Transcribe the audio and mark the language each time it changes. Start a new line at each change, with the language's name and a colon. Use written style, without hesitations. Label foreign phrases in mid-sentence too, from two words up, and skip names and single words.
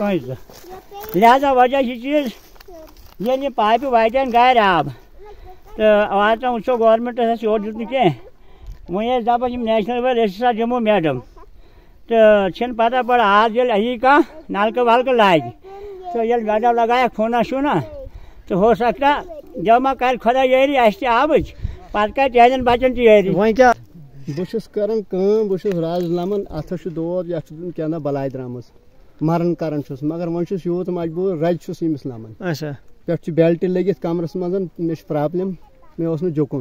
Kashmiri: کٲنٛسہِ 2 لہذا وجہ چھِ چیٖز ییٚلہِ یِم پایپہٕ واتن گارِ آب تہٕ آز تام وٕچھو گورمینٹس اَسہِ یورٕ دیُت نہٕ کینٛہہ وۄنۍ ٲسۍ دپان یِم نیشنل وٲلۍ أسۍ ہسا دِمو میڈم تہٕ چھِنہٕ پتہ پڑا آز ییٚلہِ یی کانٛہہ نلکہٕ ولکہٕ لاگہِ تہٕ ییٚلہِ میڈم لگایکھ فونا شونا تہٕ
Urdu: ہو سکتا
Kashmiri: جو ما کرِ خۄدا یٲری اَسہِ تہِ آبٕچ پتہٕ کرِ تِہنٛدٮ۪ن بچن تہِ یٲری وۄنۍ کیٛاہ بہٕ چھُس کران کٲم بہٕ چھُس راز لمن اتھس چھُ دود یتھ چھُ کیٛاہ تام بلاے درٛامٕژ مرن کران چھُس مگر وۄنۍ چھُس یوٗت مجبوٗر رزِ چھُس ییٚمِس لمن اچھا پٮ۪ٹھٕ چھُ بیلٹہِ لٔگِتھ کمرس منٛز مےٚ چھِ پرابلم مےٚ اوس نہٕ جُکُن